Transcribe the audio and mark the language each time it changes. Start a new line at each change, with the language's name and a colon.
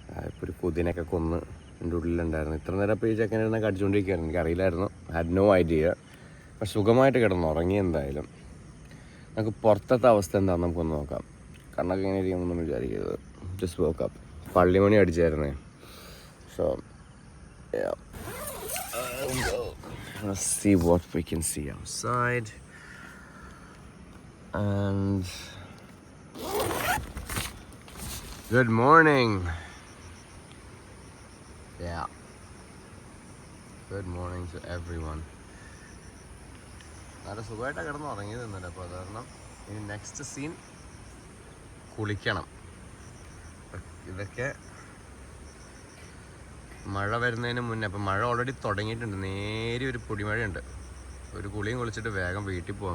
Malayalam: ഇപ്പോൾ ഒരു കുതിനൊക്കെ കൊന്ന് എൻ്റെ ഉള്ളിലുണ്ടായിരുന്നു. ഇത്ര നേരം ഇപ്പോൾ ഈ ചെക്കനെ കടിച്ചുകൊണ്ടിരിക്കുകയായിരുന്നു. എനിക്കറിയില്ലായിരുന്നു,
English: Had no idea.
Malayalam: പക്ഷെ സുഖമായിട്ട് കിടന്നുറങ്ങി. എന്തായാലും നമുക്ക് പുറത്തത്തെ അവസ്ഥ എന്താണെന്ന് നമുക്കൊന്ന് നോക്കാം. കണ്ണൊക്കെ എങ്ങനെ ഇരിക്കുമെന്നൊന്നും വിചാരിക്കരുത്.
English: Just wake up.
Malayalam: പള്ളിമണി അടിച്ചായിരുന്നേ.
English: So let's see what we can see outside. And good morning. Yeah. Good morning to everyone.
Malayalam: നല്ല സുഖമായിട്ടാണ് കിടന്ന് ഉറങ്ങിയത് ഇന്നലെ. അപ്പോൾ അത് കാരണം ഇനി നെക്സ്റ്റ് സീൻ കുളിക്കണം. ഇതൊക്കെ മഴ വരുന്നതിന് മുന്നേ. അപ്പം മഴ ഓൾറെഡി തുടങ്ങിയിട്ടുണ്ട്. നേരെ ഒരു പൊടിമഴയുണ്ട്. ഒരു കുളിയും കുളിച്ചിട്ട് വേഗം വീട്ടിൽ പോകാം.